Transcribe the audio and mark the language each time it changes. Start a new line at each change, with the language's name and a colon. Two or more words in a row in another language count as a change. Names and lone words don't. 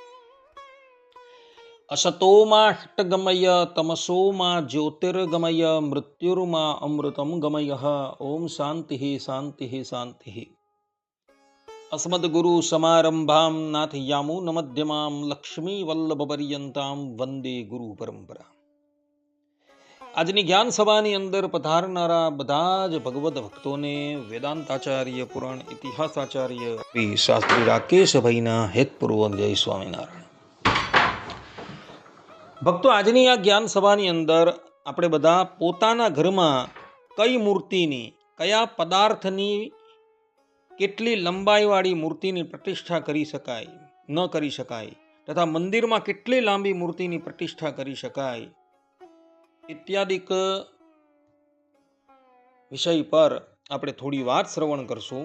Sanskrit: असतो माष्टगमय तमसो मा ज्योतिर्गमय मृत्युर्मा अमृतं गमयः। ओम शान्तिः शान्तिः शान्तिः। अस्मद्गुरु समारंभां नाथयामुनमध्यमां लक्ष्मीवल्लभपर्यन्तां वंदे गुरु परंपरा।
Gujarati: આજની જ્ઞાન સભાની અંદર પધારનારા બધા જ ભગવદ ભક્તોને વેદાંતાચાર્ય પુરાણ ઇતિહાસાચાર્ય શ્રી શાસ્ત્રી રાકેશભાઈના હેતપૂર્વક જય સ્વામિનારાયણ. ભક્તો, આજની આ જ્ઞાન સભાની અંદર આપણે બધા પોતાના ઘરમાં કઈ મૂર્તિની, કયા પદાર્થની, કેટલી લંબાઈવાળી મૂર્તિની પ્રતિષ્ઠા કરી શકાય, ન કરી શકાય, તથા મંદિરમાં કેટલી લાંબી મૂર્તિની પ્રતિષ્ઠા કરી શકાય ઇત્યાદિક વિષય પર આપણે થોડી વાત શ્રવણ કરશું.